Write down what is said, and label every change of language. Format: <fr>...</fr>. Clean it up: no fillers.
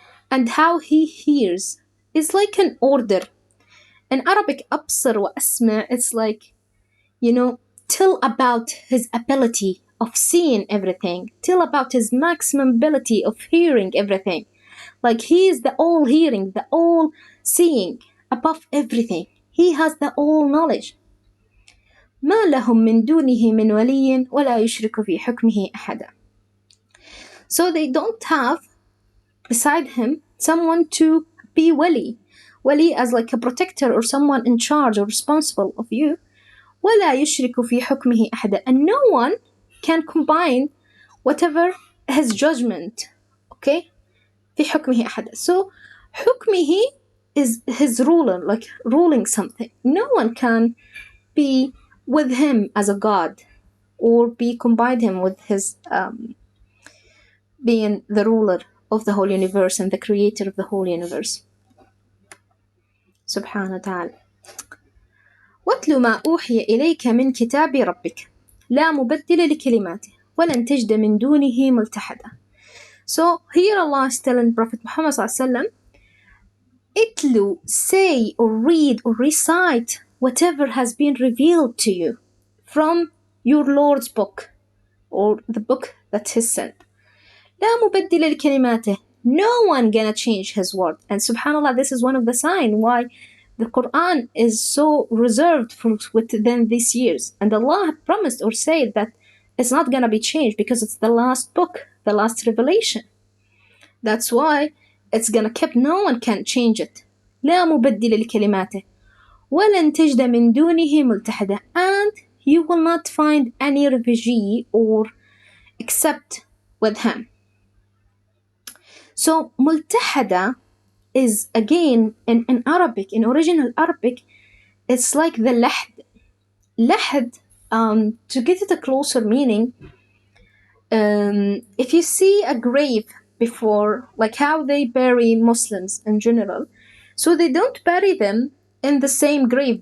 <en>And how He hears is like an order. In Arabic,</en> <ar>أبصر وأسمع,</ar> <en>it's like, tell about His ability of seeing everything, till about his maximum ability of hearing everything. Like he is the all hearing, the all seeing, above everything. He has the all knowledge.</en> <ar>ما لهم من دونه من ولي ولا يشرك في حكمه أحدا.</ar> <en>So they don't have beside him someone to be wali. Wali as like a protector or someone in charge or responsible of you.</en> <ar>ولا يشرك في حكمه أحدا.</ar> <en>And no one can combine whatever his judgment.</en> <ar>Okay? في حكمه أحدا.</ar> <en>So حكمه is his ruler, like ruling something. No one can be with him as a god or be combined him with his being the ruler of the whole universe and the creator of the whole universe.</en> <ar>سبحانه وتعالى. واتل ما أوحي إليك من كتاب ربك لا مبدل لكلماته ولن تجد من دونه ملتحدا.</ar> <en>So here Allah is telling Prophet Muhammad ﷺ, itlu, say or read or recite whatever has been revealed to you from your Lord's book or the book that He sent.</en> <ar>لا مبدل لكلماته.</ar> <en>No one gonna change his word. And subhanAllah, this is one of the signs why the Quran is so reserved for within these years. And Allah promised or said that it's not gonna be changed because it's the last book, the last revelation. That's why it's gonna keep, no one can change it.</en> <ar>لا مبدل لكلماته ولن تجد من دونه ملتحدا.</ar> <en>And you will not find any refugee or except with him. So multahada is again in Arabic, in original Arabic, it's like the lahd. Lahd, to get it a closer meaning, if you see a grave before, like how they bury Muslims in general, so they don't bury them in the same grave.</en>